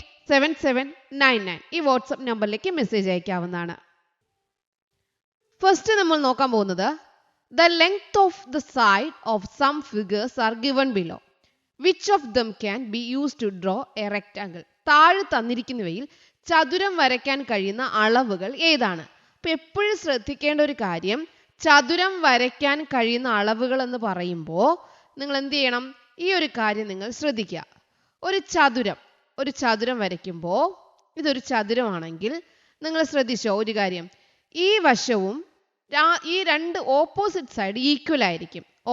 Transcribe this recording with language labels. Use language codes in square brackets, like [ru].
[ml] 9746487799 ഈ വാട്സ്ആപ്പ് നമ്പറിലേക്ക് മെസ്സേജ് അയക്കാവുന്നതാണ്. ഫസ്റ്റ് നമ്മൾ നോക്കാൻ പോകുന്നത് [en] the length of the side of some figures are given below. Which of them can be used to draw a rectangle? [ml] താഴെ തന്നിരിക്കുന്നവയിൽ ചതുരം വരയ്ക്കാൻ കഴിയുന്ന അളവുകൾ ഏതാണ്? അപ്പോൾ എപ്പോഴും ശ്രദ്ധിക്കേണ്ട ഒരു കാര്യം, ചതുരം വരയ്ക്കാൻ കഴിയുന്ന അളവുകൾ എന്ന് പറയുമ്പോൾ നിങ്ങൾ എന്ത് ചെയ്യണം? ഈ ഒരു കാര്യം നിങ്ങൾ ശ്രദ്ധിക്കുക. ഒരു ചതുരം വരയ്ക്കുമ്പോൾ ഇതൊരു ചതുരമാണെങ്കിൽ നിങ്ങൾ ശ്രദ്ധിച്ചോ ഒരു കാര്യം, ഈ വശവും ഈ രണ്ട് ഓപ്പോസിറ്റ് സൈഡ് ഈക്വൽ ആയിരിക്കും.